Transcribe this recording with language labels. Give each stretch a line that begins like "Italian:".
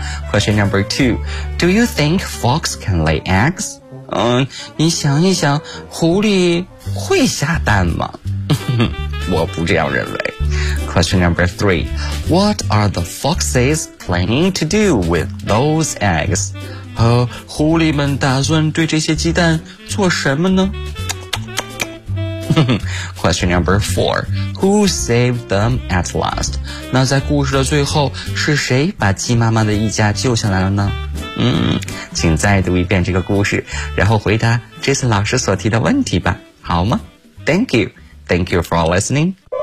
English: Question number two, do you think fox can lay eggs?
Chinese: 你想一想，狐狸会下蛋吗？我不这样认为。
English: Question number three, what are the foxes planning to do with those eggs?
Chinese: 狐狸们打算对这些鸡蛋做什么呢？
English: Question number four, who saved them at last?
Chinese: 那在故事的最后，是谁把鸡妈妈的一家救下来了呢？请再读一遍这个故事，然后回答这次老师所提的问题吧，好吗？
English: Thank you. Thank you for listening.